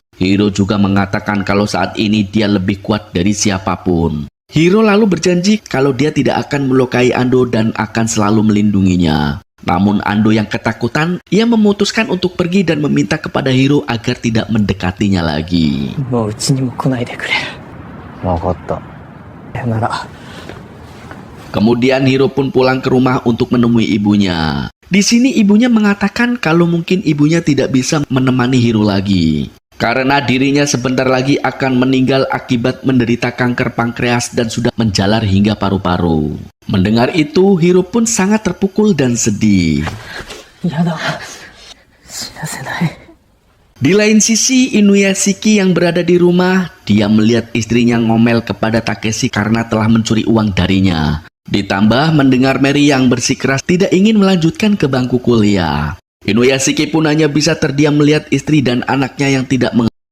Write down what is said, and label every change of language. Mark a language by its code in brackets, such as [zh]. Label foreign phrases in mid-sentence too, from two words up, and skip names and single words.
[id] Hiro juga mengatakan kalau saat ini dia lebih kuat dari siapapun. Hiro lalu berjanji kalau dia tidak akan melukai Ando dan akan selalu melindunginya. Namun Ando yang ketakutan, ia memutuskan untuk pergi dan meminta kepada Hiro agar tidak mendekatinya lagi. [ja] もううちにも来ないでくれ。わかった。さよなら。 [id] Kemudian Hiro pun pulang ke rumah untuk menemui ibunya. Di sini ibunya mengatakan kalau mungkin ibunya tidak bisa menemani Hiro lagi. Karena dirinya sebentar lagi akan meninggal akibat menderita kanker pankreas dan sudah menjalar hingga paru-paru. Mendengar itu, Hiro pun sangat terpukul dan sedih. [ja] やだ。死なせない。 [id] Di lain sisi, Inuyashiki yang berada di rumah, dia melihat istrinya ngomel kepada Takeshi karena telah mencuri uang darinya. Ditambah mendengar Mary yang bersikeras tidak ingin melanjutkan ke bangku kuliah. Inuyashiki pun hanya bisa terdiam melihat istri dan anaknya yang tidak mengerti